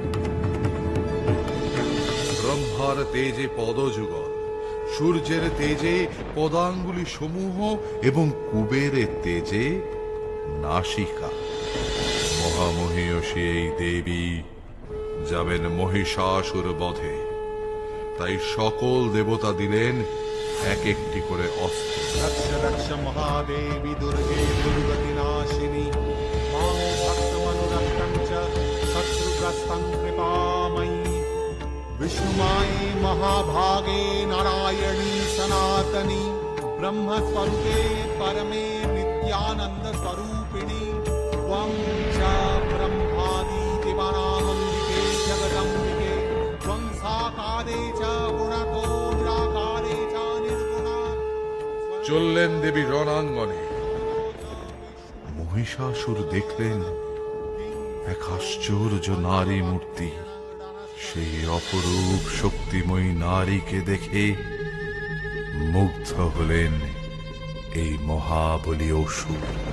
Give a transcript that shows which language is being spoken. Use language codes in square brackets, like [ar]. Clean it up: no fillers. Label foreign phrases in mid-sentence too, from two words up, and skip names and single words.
[bn] ব্রহ্মার তেজে পদযুগল, সূর্যের তেজে পদাঙ্গুলি সমূহ এবং কুবেরের তেজে নাসিকা। মহামহিষী এই দেবী যাবেন মহিষাসুর বধে, তাই সকল দেবতা দিলেন এক একটি করে অস্ত্র। [sa] रक्ष रक्ष महादेवी दुर्गे दुर्गतिनाशिनी मामो भक्तमनुरक्तं च शत्रुग्रस्तं कृपामयी विष्णुमाये महाभागे नारायणी सनातनी ब्रह्मस्वरूपे परमे नित्यानंद स्वरूपिणी त्वं च ब्रह्मादि दिवानामम्बिके जगदम्बिके त्वं साकारे च गुणतो निराकारे च निर्गुणा। [bn] চললেন দেবী রণাঙ্গনে। মহিষাসুর দেখলেন এক আশ্চর্য নারী মূর্তি। সেই অপরূপ শক্তিময়ী নারীকে দেখে মুগ্ধ হলেন এই মহাবলী অসুর।